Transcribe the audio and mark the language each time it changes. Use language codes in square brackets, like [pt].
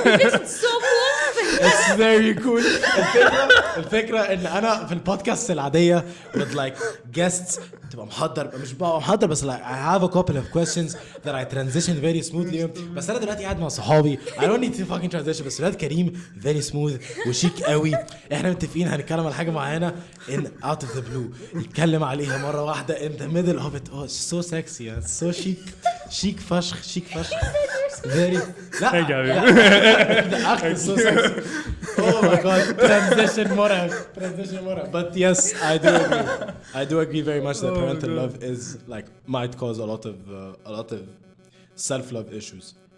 [en] It's so cool. It's very cool. [ar] الفكرة ان انا في البودكاست العادية [en] with like guests [ar] تبقى مش بقى محضر بس [en] like I have a couple of questions that I transition very smoothly. [ar] بس انا دلوقتي قاعد مع صحابي [en] I don't need to fucking transition. [ar] بس ولاد كريم [en] very smooth [ar] وشيك قوي. احنا متفقين هنتكلم على حاجة معينة [en] in out of the blue [ar] يتكلم عليها مرة واحدة [en] in the middle of it. Oh, it's so sexy. It's so chic فشخ. Very لا the act is so sexy. Oh my god, transition مرعب. But yes, I do agree very much that parental love is like might cause a lot of self-love issues.